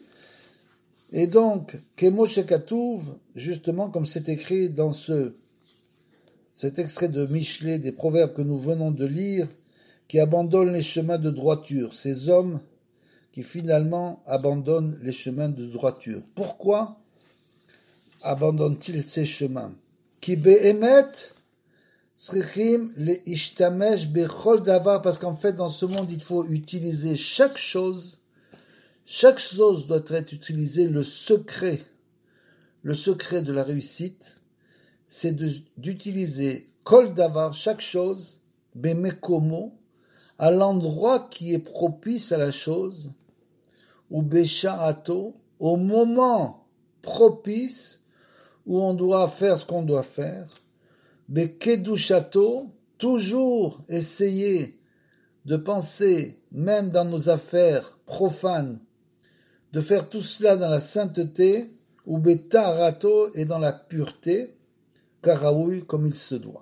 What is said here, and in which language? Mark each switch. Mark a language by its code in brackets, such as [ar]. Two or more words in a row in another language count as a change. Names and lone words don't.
[fr] Et donc, [he] כמו שכתוב, [fr] justement comme c'est écrit dans cet extrait de Mishlé, des proverbes que nous venons de lire, qui abandonnent les chemins de droiture, ces hommes qui finalement abandonnent les chemins de droiture. Pourquoi abandonnent-ils ces chemins? [he] כי באמת להשתמש בכל דבר, [fr] parce qu'en fait dans ce monde il faut utiliser chaque chose doit être utilisé. Le secret de la réussite, c'est d'utiliser [he] כל דבר, [fr] chaque chose, bemekomo, à l'endroit qui est propice à la chose, ou besha'ato, au moment propice où on doit faire ce qu'on doit faire, bekedushato, toujours essayer de penser, même dans nos affaires profanes, de faire tout cela dans la sainteté, ou betarato, et dans la pureté, karaoui, comme il se doit.